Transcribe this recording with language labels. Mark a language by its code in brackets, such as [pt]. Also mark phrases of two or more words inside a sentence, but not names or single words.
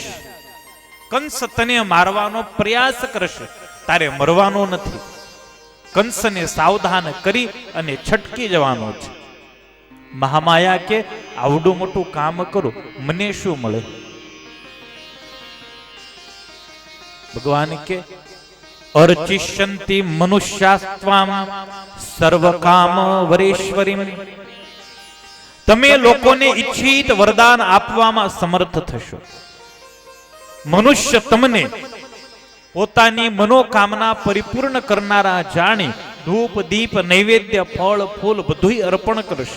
[gu] કંસ તને મારવાનો પ્રયાસ કરશે, તારે મરવાનો નથી. કંસને સાવધાન કરી અને છટકી જવાનો છે. મહામાયા કે આવડું મોટું કામ કરું, મને શું મળે? ભગવાન કે [sa] अर्चिष्यन्ति मनुष्यास्त्वाम सर्वकाम वरेश्वरीम. [gu] તમે લોકોને ઈચ્છિત વરદાન આપવામાં સમર્થ થશો. મનુષ્ય તમને પોતાની મનોકામના પરિપૂર્ણ કરનારા જાણી ધૂપ દીપ નૈવેદ્ય ફળ ફૂલ બધુંય અર્પણ કરશે.